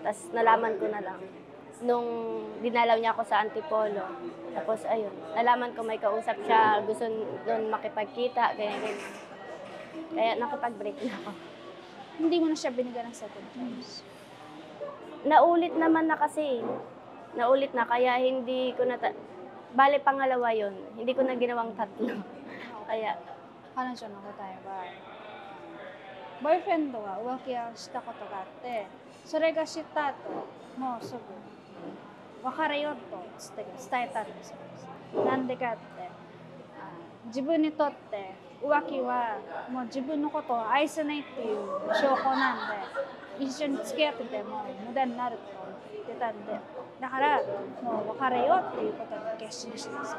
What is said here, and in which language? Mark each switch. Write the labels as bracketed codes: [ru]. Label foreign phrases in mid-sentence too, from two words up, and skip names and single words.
[tl] Tapos nalaman ko na lang. Nung dinalaw niya ako sa Antipolo, tapos ayun, nalaman ko may kausap siya, gusto doon makipagkita, ganyan. Kaya nakipag-break na ako. Hindi mo na siya binigyan ng [en] second chance. [tl] Naulit naman na kasi. Naulit na, kaya hindi ko na... Bale, pangalawa yon, hindi ko na ginawang 3. Kaya... [ja] 彼女の答えは、ボーイフレンドは浮気をしたことがあって、それが知った後、もうすぐ別れようと伝えたんですよ。なんでかって、自分にとって浮気はもう自分のことを愛せないっていう証拠なんで、一緒に付き合ってても無駄になると言ってたんで、だからもう別れようっていうことに決心したそうです。